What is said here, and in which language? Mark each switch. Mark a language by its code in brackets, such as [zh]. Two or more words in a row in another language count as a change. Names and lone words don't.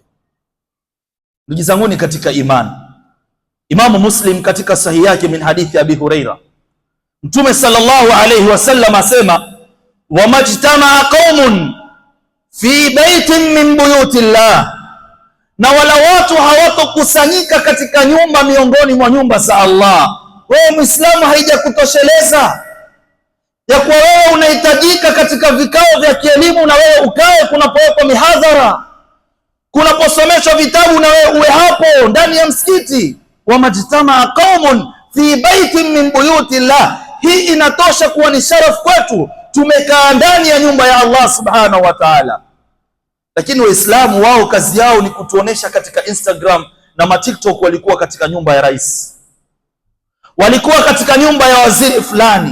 [sw] Ndugu zanguni katika imani, Imamu Muslim katika sahihi yake [ar] من حديث أبي هريرة, [sw] Mtume [ar] صلى الله عليه وسلم [sw] asema, [ar] وما اجتمع قوم في بيت من بيوت الله, [sw] na wala watu hawatokusanyika katika nyumba miongoni mwa nyumba za Allah. Wewe Muislamu haijakutosheleza ya kuwa wewe unahitajika katika vikao vya kielimu na wewe ukae kunapowekwa mihadhara, kunaposomeshwa vitabu na wewe uwe hapo ndani ya msikiti. [ar] وما اجتمع قوم في بيت من بيوت الله, [sw] hii inatosha kuwa ni sharaf kwetu, tumekaa ndani ya nyumba ya Allah [ar] سبحانه وتعالى. [sw] Lakini waislamu wao kazi yao ni kutuonesha katika Instagram na TikTok walikuwa katika nyumba ya rais, walikuwa katika nyumba ya waziri fulani.